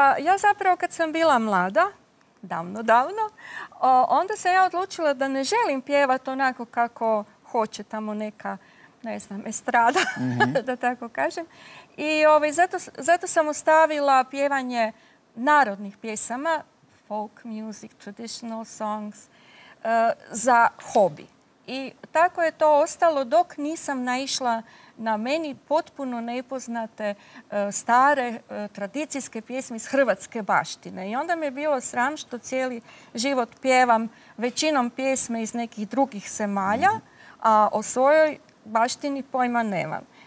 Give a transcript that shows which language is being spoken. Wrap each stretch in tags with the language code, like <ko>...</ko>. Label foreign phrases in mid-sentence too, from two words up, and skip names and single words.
<hr>Pa ja zapravo kad sam bila mlada, davno, onda se ja odlučila da ne želim pjevati onako kako hoće tamo neka, ne znam, estrada, da tako kažem. I zato sam ostavila pjevanje narodnih pjesama,</hr> <en>folk music, traditional songs,</en> <hr>za hobi. I tako je to ostalo dok nisam naišla na meni potpuno nepoznate stare tradicijske pjesme iz hrvatske baštine. I onda me je bilo sram što cijeli život pjevam većinom pjesme iz nekih drugih zemalja, a o svojoj baštini pojma nemam.</hr>